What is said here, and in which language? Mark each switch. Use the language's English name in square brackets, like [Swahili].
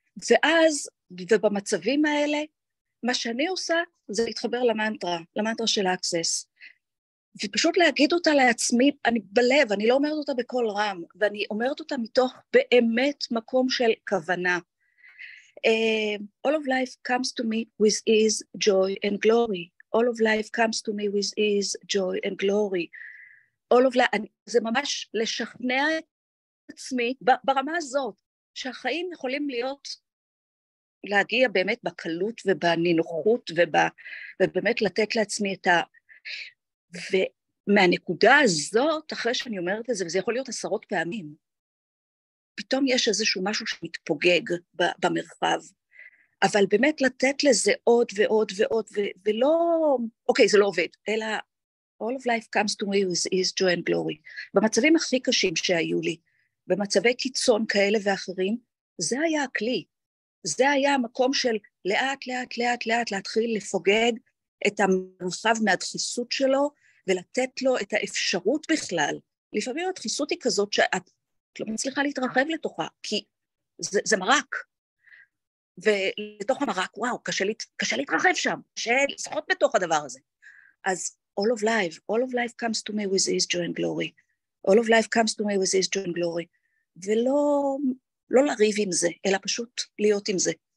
[Hebrew] ואז, ובמצבים האלה, מה שאני עושה זה להתחבר למנטרה של האקסס, ופשוט להגיד אותה לעצמי, אני בלב, אני לא אומרת אותה בקול רם, ואני אומרת אותה מתוך באמת מקום של כוונה. [English] All of life comes to me with ease, joy and glory. All of life comes to me with ease, joy and glory. All of life, [Hebrew] זה ממש לשכנע את עצמי ברמה הזאת, שהחיים יכולים להגיע באמת בקלות ובנינוחות ובאמת לתת לעצמי את ומהנקודה הזאת, אחרי שאני אומרת את זה, וזה יכול להיות 10 פעמים, פתאום יש איזשהו משהו שמתפוגג במרחב, אבל באמת לתת לזה עוד ועוד ועוד, ולא, אוקיי, זה לא עובד, אלא [English] all of life comes to me with ease, joy and glory. [Hebrew] במצבים הכי קשים שהיו לי, במצבי קיצון כאלה ואחרים, זה היה הכלי, זה היה המקום של לאט, לאט, לאט, לאט, להתחיל לפוגג את המרחב מהדחיסות שלו, ולתת לו את האפשרות בכלל. לפעמים הדחיסות היא כזאת שאת לא מצליחה להתרחב לתוכה, כי זה מרק. ולתוך המרק, וואו, קשה להתרחב שם, קשה לשחות בתוך הדבר הזה. אז [English] all of life comes to me with ease, joy and glory. All of life comes to me with ease, joy and glory. [Hebrew] ולא לריב עם זה, אלא פשוט להיות עם זה.